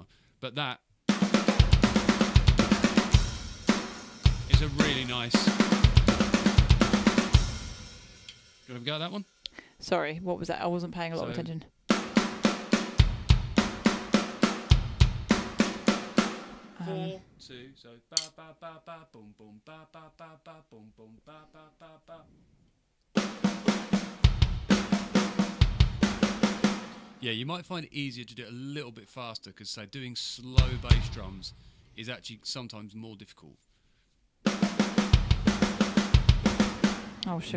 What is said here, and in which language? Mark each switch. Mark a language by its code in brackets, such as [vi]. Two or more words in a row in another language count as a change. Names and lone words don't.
[en] But that is a really nice... You want to have a go at that one? Sorry, what was that? I wasn't paying a lot of attention. 4, 2, so ba ba ba ba boom boom ba ba ba ba boom boom ba ba ba ba. Yeah, you might find it easier to do it a little bit faster because, say, doing slow bass drums is actually sometimes more difficult. Oh, sugar.